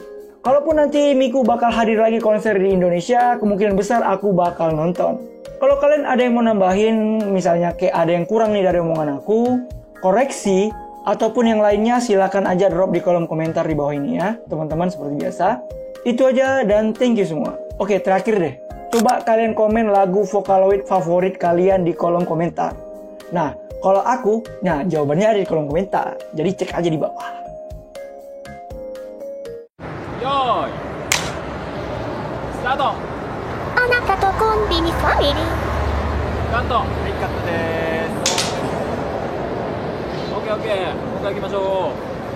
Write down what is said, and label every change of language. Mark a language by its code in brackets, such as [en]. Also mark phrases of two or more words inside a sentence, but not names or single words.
[id] Kalaupun nanti Miku bakal hadir lagi konser di Indonesia, kemungkinan besar aku bakal nonton. Kalau kalian ada yang mau nambahin, misalnya kayak ada yang kurang nih dari omongan aku, koreksi, ataupun yang lainnya silakan aja drop di kolom komentar di bawah ini ya, teman-teman seperti biasa. Itu aja dan [en] thank you [id] semua. Oke, terakhir deh. Coba kalian komen lagu Vocaloid favorit kalian di kolom komentar. Nah, kalau aku, jawabannya ada di kolom komentar. Jadi cek aja di bawah. [en] Yoi, start. [ja] あなたとコンビニファミリー。カット。はい、カットです。オッケーオッケー。もう一回行きましょう。